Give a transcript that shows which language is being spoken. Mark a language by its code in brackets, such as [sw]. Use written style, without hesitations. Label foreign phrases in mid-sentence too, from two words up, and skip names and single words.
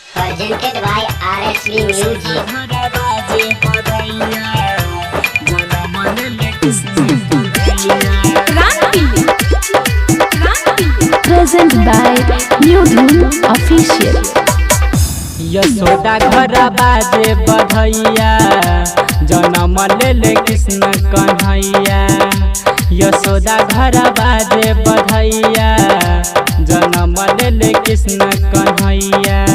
[en] presented by RSV Music. Present by New Dhun Official. [hi] यशोदा घर बाजे बधैया जन्म ले कृष्ण कन्हैया। यशोदा घर बाजे बधैया जन्म ले कृष्ण कन्हैया।